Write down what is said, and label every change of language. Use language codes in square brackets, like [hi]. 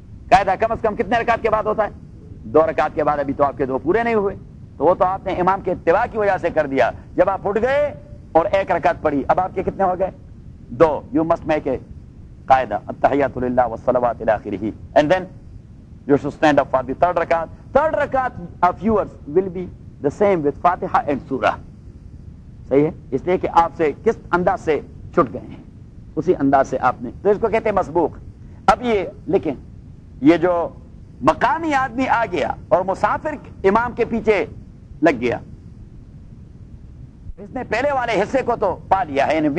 [ur] قاعدہ کم از کم کتنے رکعت کے بعد ہوتا ہے؟ 2 رکعت کے بعد. ابھی تو آپ کے 2 پورے نہیں ہوئے، تو وہ تو آپ نے امام کے اتباع کی وجہ سے کر دیا. جب آپ اٹھ گئے اور 1 رکعت پڑھی، اب آپ کے کتنے ہو گئے؟ 2. [en] you must make a قاعدہ، [ar] التحیات للہ والصلوات الی آخرہ، [en] And then you should stand up for the 3rd rakat. 3rd rakat of yours will be the same with Fatiha and Surah. [ur] صحیح ہے، اس لیے کہ آپ سے کس انداز سے چھٹ گئے ہیں اسی انداز سے آپ نے، تو اس کو کہتے ہیں مسبوق. اب یہ لکھیں یہ جو مقامی آدمی آ گیا اور مسافر امام کے پیچھے لگ گیا، اس نے پہلے والے حصے کو تو پا لیا ہے.